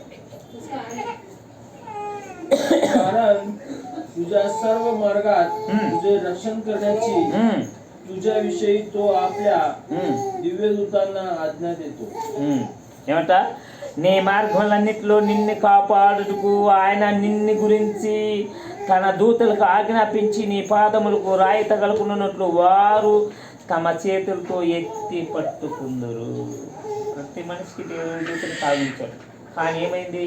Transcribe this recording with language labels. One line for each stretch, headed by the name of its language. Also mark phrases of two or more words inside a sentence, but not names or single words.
Marathi: कारण तुझ्या सर्व मार्गात तुझे रक्षण करण्याची तुझ्याविषयी तो आपल्या दिव्यदूतांना आज्ञा देतो.
Telugu: ఏమంట? నీ మార్గములన్నిటిలో నిన్ను కాపాడుటకు ఆయన నిన్ను గురించి తన దూతలకు ఆజ్ఞాపించి నీ పాదములకు రాయి తగలకున్నట్లు వారు తమ చేతులతో ఎత్తి పట్టుకుందరు. ప్రతి మనిషికి దేవుని దూతను సాగించాడు. కానీ ఏమైంది?